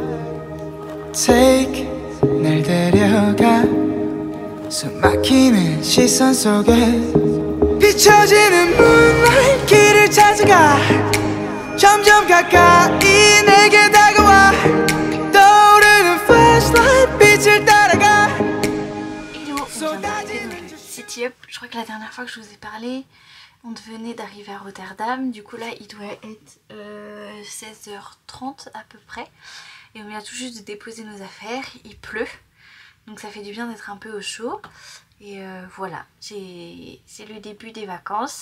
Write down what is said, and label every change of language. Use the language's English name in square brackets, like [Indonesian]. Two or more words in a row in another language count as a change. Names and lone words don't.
[Korean] Take, 날 데려가 숨막히는 시선 속에 비춰지는 moonlight 길을 찾아가 점점 가까이 내게 다가와 떠오르는 flashlight 빛을 따라가. [French] Hello, on vient d'arriver dans le City Up. Je crois que la dernière fois que je vous ai parlé, on venait d'arriver à Rotterdam. Du coup là il doit être 16 h 30 à peu près. Et on vient tout juste de déposer nos affaires, il pleut. Donc ça fait du bien d'être un peu au chaud. Et voilà, c'est le début des vacances.